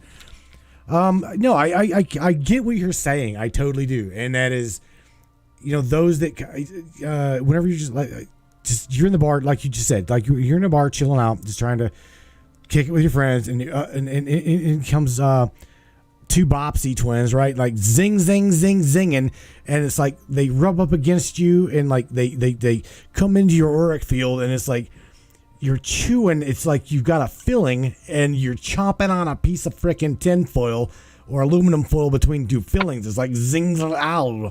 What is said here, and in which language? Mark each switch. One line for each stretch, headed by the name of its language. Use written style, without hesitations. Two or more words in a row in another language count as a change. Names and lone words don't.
English: No, I get what you're saying. I totally do, and that is, those that whenever you just you're in the bar, like you just said, like you're in a bar chilling out, just trying to kick it with your friends, and in comes two Bopsy twins, right? Like zing, zing, zing, zinging, and it's like they rub up against you, and like they come into your auric field, and it's like you're chewing. It's like you've got a filling, and you're chomping on a piece of frickin' tin foil or aluminum foil between two fillings. It's like zing, ow.